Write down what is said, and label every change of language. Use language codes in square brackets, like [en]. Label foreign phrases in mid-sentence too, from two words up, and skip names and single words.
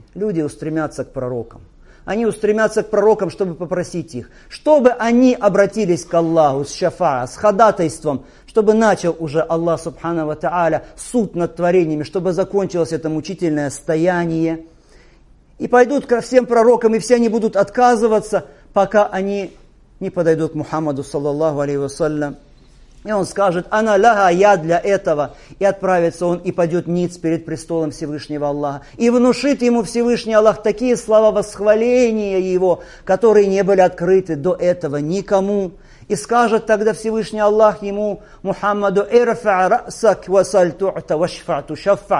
[ru] Люди устремятся к пророкам. Они устремятся к пророкам, чтобы попросить их, чтобы они обратились к Аллаху с шафаа, с ходатайством, чтобы начал уже [ar] الله سبحانه وتعالى [ru] суд над творениями, чтобы закончилось это мучительное стояние. И пойдут ко всем пророкам, и все они будут отказываться, пока они не подойдут к Мухаммаду, [ar] صلى الله عليه وسلم. [ru] И он скажет: [ar] «أنا لها, [ru] я для этого». И отправится он и пойдет ниц перед престолом Всевышнего Аллаха. И внушит ему Всевышний Аллах такие слова восхваления его, которые не были открыты до этого никому. И скажет тогда Всевышний Аллах ему, Мухаммаду: [ar] «ارفع رأسك وسل تعط واشفع تشفع».